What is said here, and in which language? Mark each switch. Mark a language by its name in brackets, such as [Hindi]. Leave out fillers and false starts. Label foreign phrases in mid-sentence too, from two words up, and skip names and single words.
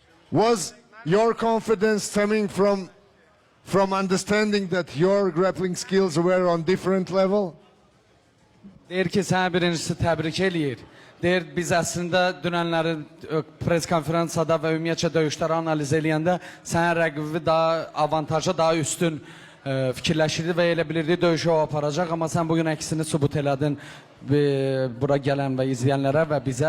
[English] Was your confidence stemming from understanding that your grappling skills were on different level? [Azerbaijani] Deyir ki, sənə birincisi təbrik eləyir. Deyir, biz əslində dünənlərin press konferansada və ümumiyyətcə döyüşləri analiz eləyəndə sənin rəqibi daha avantajlı, daha üstün fikirləşirdi və elə bilirdi döyüşü o aparacaq. Amma sən bugün əksini sübut elədin bura gələn və izləyənlərə və bizə.